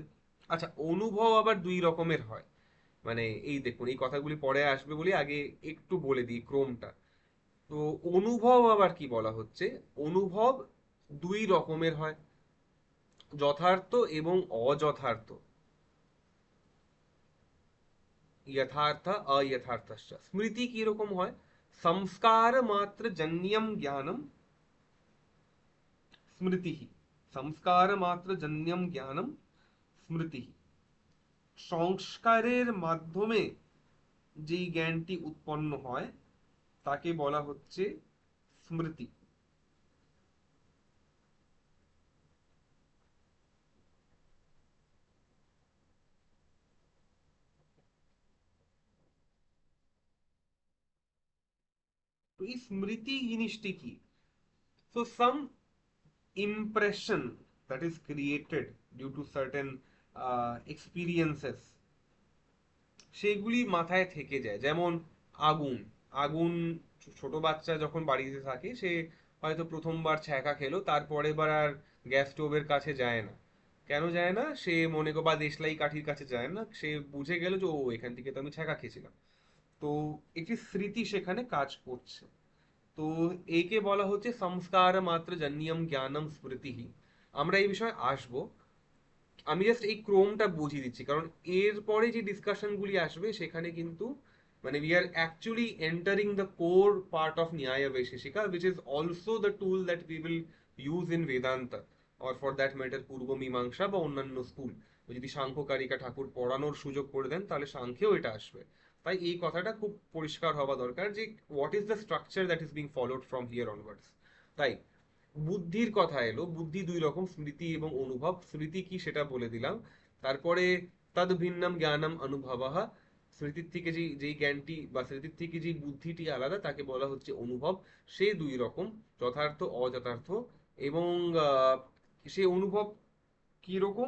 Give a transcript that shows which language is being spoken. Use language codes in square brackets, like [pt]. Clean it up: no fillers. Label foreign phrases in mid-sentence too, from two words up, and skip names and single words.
[bn] আচ্ছা, অনুভব আবার দুই রকমের হয়, মানে এই দেখুন এই কথাগুলি পরে আসবে বলে আগে একটু বলে দিই ক্রমটা। তো অনুভব আবার কি বলা হচ্ছে, অনুভব দুই রকমের হয়, যথার্থ এবং অযথার্থ, [sa] यथार्थ अयथार्थश्च। [bn] স্মৃতি কী রকম হয় [sa] संस्कार मात्र जन्यम ज्ञानम स्मृति, संस्कार मात्र जन्यम ज्ञानम স্মৃতি। [bn] সংস্কারের মাধ্যমে যেই জ্ঞানটি উৎপন্ন হয় তাকে বলা হচ্ছে স্মৃতি। তো এই স্মৃতি জিনিসটি কি? [en] So some impression that is created due to certain experiences, [bn] সেগুলি মাথায় থেকে যায়। যেমন আগুন, আগুন, ছোট বাচ্চা যখন বাড়িতে থাকে সে হয়তো প্রথমবার ছ্যাঁকা খেলো, তারপরে বার আর গ্যাস স্টোভের কাছে যায় না। কেন যায় না? সে মনে করো বা দেশলাই কাঠির কাছে যায় না, সে বুঝে গেল যে ও এখান থেকে তো আমি ছ্যাঁকা খেয়েছিলাম। তো একটি স্মৃতি সেখানে কাজ করছে। তো একে বলা হচ্ছে [sa] সংস্কার মাত্র জন্যম জ্ঞানম স্মৃতি। [bn] আমরা এই বিষয়ে আসবো, আমি জাস্ট এই ক্রমটা বুঝিয়ে দিচ্ছি, কারণ এরপরে যে ডিসকাশনগুলি আসবে সেখানে কিন্তু মানে [en] we are actually entering the core part of ন্যায় বৈশেষিকা, which is also the tool that we will use in বেদান্তা, or for that matter পূর্ব মীমাংসা [bn] বা অন্যান্য স্কুল। যদি সাংখ্যকারিকা ঠাকুর পড়ানোর সুযোগ করে দেন তাহলে সাংখ্যেও এটা আসবে। তাই এই কথাটা খুব পরিষ্কার হওয়া দরকার যে [en] what is the structure that is being followed from here onwards. [bn] তাই বুদ্ধির কথা এলো, বুদ্ধি দুই রকম, স্মৃতি এবং অনুভব। স্মৃতি কি সেটা বলে দিলাম। তারপরে [sa] তদ ভিন্নম জ্ঞানম অনুভবঃ, [bn] স্মৃতির থেকে যেই জ্ঞানটি বা স্মৃতির থেকে যেই বুদ্ধিটি আলাদা তাকে বলা হচ্ছে অনুভব। সে দুই রকম, যথার্থ অযথার্থ। এবং সে অনুভব কি রকম?